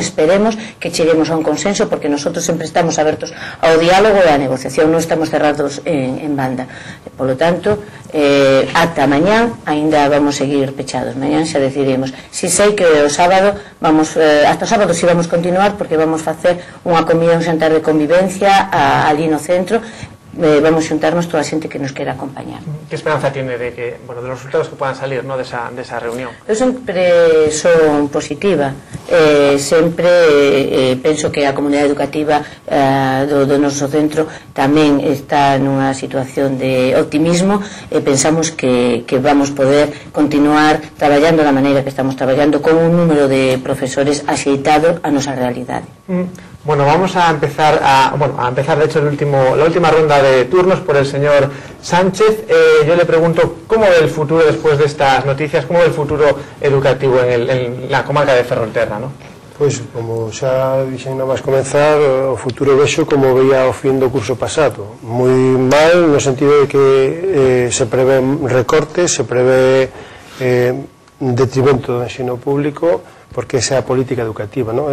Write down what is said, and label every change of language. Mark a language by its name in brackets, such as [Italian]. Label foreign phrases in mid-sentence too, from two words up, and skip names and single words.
[Galician] Esperemos que cheguemos a un consenso, porque nosotros sempre estamos abertos ao diálogo e á negociación, non estamos cerrados en banda. [Spanish] Por lo tanto, [Galician] ata mañá ainda vamos seguir pechados. Mañá xa decidiremos. Si sei que o sábado hasta o sábado si vamos continuar, porque vamos facer unha comida, un xantar de convivencia ali no centro. [Spanish] Vamos a juntarnos toda la gente que nos quiera acompañar. ¿Qué esperanza tiene de los resultados que puedan salir, ¿no?, de esa reunión? [Galician] Eu sempre son positiva. Sempre penso que a comunidade educativa do noso centro tamén está nunha situación de optimismo e pensamos que vamos poder continuar traballando da maneira que estamos traballando, con un número de profesores axeitado a nosa realidade. [Spanish] Bueno, vamos a empezar de hecho la última ronda de turnos por el señor Sánchez. Yo le pregunto, ¿cómo ve el futuro después de estas noticias? ¿Cómo ve el futuro educativo en la comarca de Ferrolterra, ¿no? [Galician] Pois, como xa dixen nada máis comenzar, o futuro vexo como veía o fin do curso pasado. Moi mal, no sentido de que se prevé recortes, se prevé detrimento do ensino público, porque esa é a política educativa, non?